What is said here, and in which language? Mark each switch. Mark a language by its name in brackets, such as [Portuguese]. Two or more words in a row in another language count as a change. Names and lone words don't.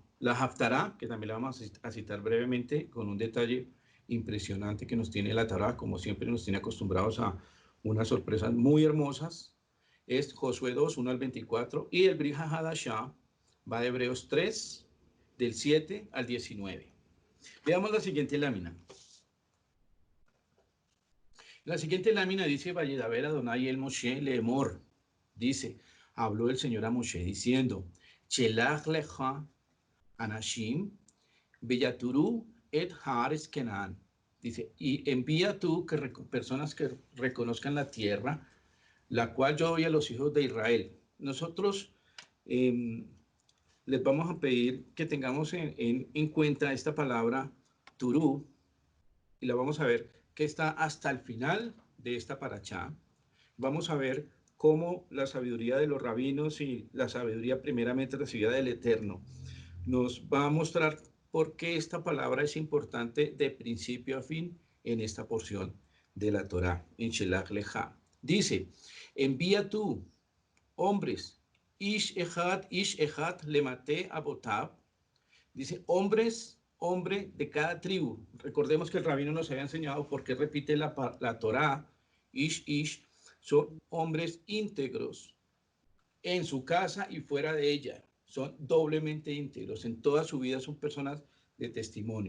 [Spanish] La haftará, que también la vamos a citar brevemente, con un detalle impresionante que nos tiene la Torá, como siempre nos tiene acostumbrados a unas sorpresas muy hermosas, es Josué 2, 1 al 24, y el Brit Hadashah va de Hebreos 3, del 7 al 19. Veamos la siguiente lámina. La siguiente lámina dice, [Hebrew] וידבר אדני אל משה לאמר. [Spanish] Dice, habló el Señor a Moshe diciendo, [Hebrew] שלח לך אנשים ויתרו את הארץ כנען. [Spanish] Dice, y envía tú personas que reconozcan la tierra, la cual yo doy a los hijos de Israel. Nosotros les vamos a pedir que tengamos en cuenta esta palabra turú, y la vamos a ver que está hasta el final de esta parachá. Vamos a ver cómo la sabiduría de los rabinos y la sabiduría primeramente recibida del Eterno nos va a mostrar por qué esta palabra es importante de principio a fin en esta porción de la Torá, en Shelach Lecha. Dice, envía tú, hombres, [Hebrew] איש אחד למטה אבתיו. [Spanish] Dice, hombre de cada tribu. Recordemos que el rabino nos había enseñado por qué repite la Torá, ish, son hombres íntegros en su casa y fuera de ella. Son doblemente íntegros. En toda su vida son personas de testimonio.